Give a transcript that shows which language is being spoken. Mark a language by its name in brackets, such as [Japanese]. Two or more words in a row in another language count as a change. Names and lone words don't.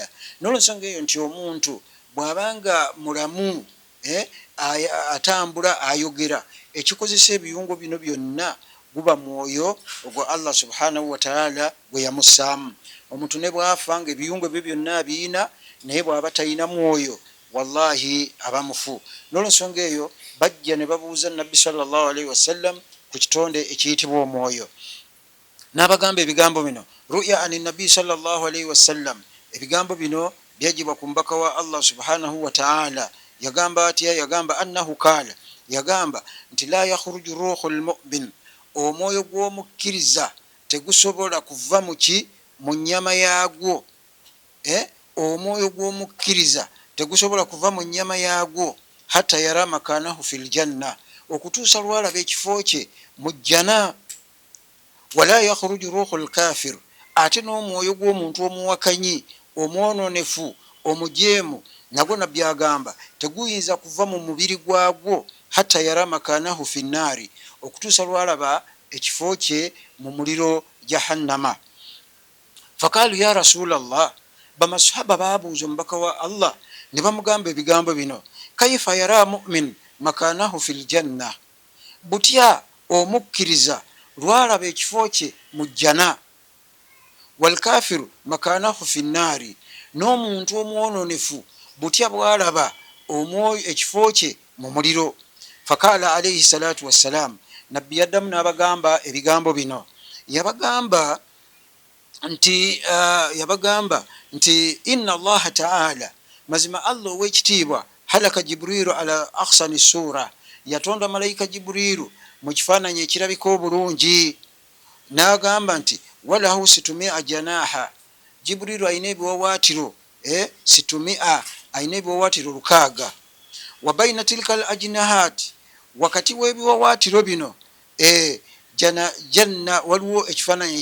[Ganda] N'olwensonga eyo nti omuntu bw'abanga mulamu atambula ayogera, ekikozesa ebiyungo bino byonna guba mwoyo ogwo Allah [Arabic] سبحانه وتعالى [Ganda] gwe yamussaamu. Omuntu ne bwafa nga ebiyungo bye byonna abiina, naye bw'aba talina mwoyo wallahi aba mufu. N'olwensonga eyo bajja ne babuuza nabbi [Arabic] صلى الله عليه وسلم [Ganda] ku kitonde ekiyitibwa omwoyo, n'abagamba ebigambo bino ru'ya ani nabbi [Arabic] صلى الله عليه وسلم. [Ganda] Ebigambo bino byajibwa ku mbaka wa Allah [Arabic] سبحانه وتعالى. [Ganda] Yagamba atya? Yagamba [Arabic] أنه قال, [Ganda] yagamba nti [Arabic] لا يخرج روح المؤمن, [Ganda] omwoyo gw'omukkiriza tegusobola kuva mu nnyama yaagwo. Omwoyo gw'omukkiriza tegusobola kuva mu nnyama yaagwo [Arabic] حتى يرى مكانه في الجنة, [Ganda] okutuusa lwalaba ekifo kye mu jjana. [Arabic] ولا يخرج روح الكافر, [Ganda] ate n'omwoyo gw'omuntu omuwakanyi, omwononefu, omujeemu, nagwo nabbi agamba teguyinza kuva mu mubiri gwagwo [Arabic] حتى يرى مكانه في النار, [Ganda] okutuusa lwalaba ekifo kye mu muliro jahannama. [Arabic] فقالوا يا رسول الله, [Ganda] bamasahaba babuuza omubaka wa Allah ne bamugamba ebigambo bino, [Arabic] كيف يرى المؤمن مكانه في الجنة, [Ganda] butya omukkiriza lwalaba ekifo kye mu jjana, [Arabic] والكافر مكانه في النار, [Ganda] n'omuntu omwononefu butya bwalaba ekifo kye mu muliro. [Arabic] فقال عليه الصلاة والسلام, [Ganda] nabbi yaddamu n'abagamba ebigambo bino, yabagamba nti [Arabic] إن الله تعالى, [Ganda] mazima Allah ow'ekitiibwa, [Arabic] خلق جبريل على أحسن صورة, [Ganda] yatonda malayika Jibrilu mu kifaananyi ekirabika obulungi. N'agamba nti [Arabic] وله ستمائة جناح, [Ganda] Jibrilu alina ebiwawaatiro situmia, alina ebiwawaatiro 600. [Arabic] وبين تلك الأجنحة, [Ganda] wakati w'ebiwawaatiro bino janna waliwo ekifaananyi